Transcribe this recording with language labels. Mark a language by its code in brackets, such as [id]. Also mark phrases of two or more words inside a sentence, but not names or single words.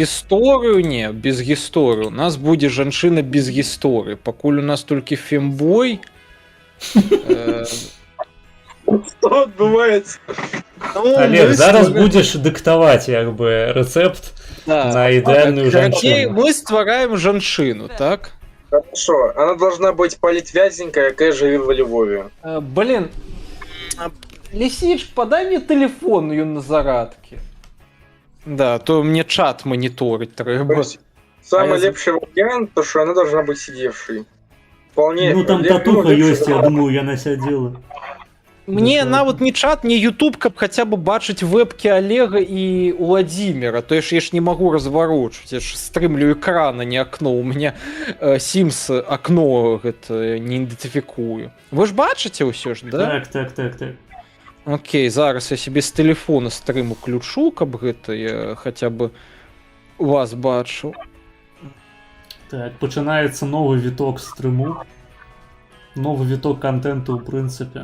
[be] Гісторыю не, без гісторыі. У нас будзе жанчына без гісторыі. Пакуль у нас толькі фембой. [ru] Что отбывается? [be] Олег, зараз будзеш дыктаваць як бы рэцэпт на ідэальную жанчыну. Мы ствараем жанчыну, так? [ru] Хорошо, она должна быть политвязненькая, [be] якая жыве [ru] во Львове. Блин, Лисич, подай мне телефон, [be] ён на зарадке. [ru] Да, то мне чат мониторить трэба. Самый лепший вариант, то что она должна быть сидевшей. Вполне. [be] Ну там татуха ёсць, я думаю, яна сядзела. Мне нават не чат, не YouTube, каб хаця бы бачыць вебкі Олега і Владимира. То я ж не могу разварочваць, я ж стрымлю экрана, не окно. [ru] У меня [be] Sims окно гэта не ідэнтыфікую. Вы ж бачыце ўсё ж, да? Так. Окей, зараз я себе з телефона стрым уключу, каб гэта я хаця бы вас бачыў. Так, пачынаецца новы віток стрыму. Новы віток контенту ў прынцыпе.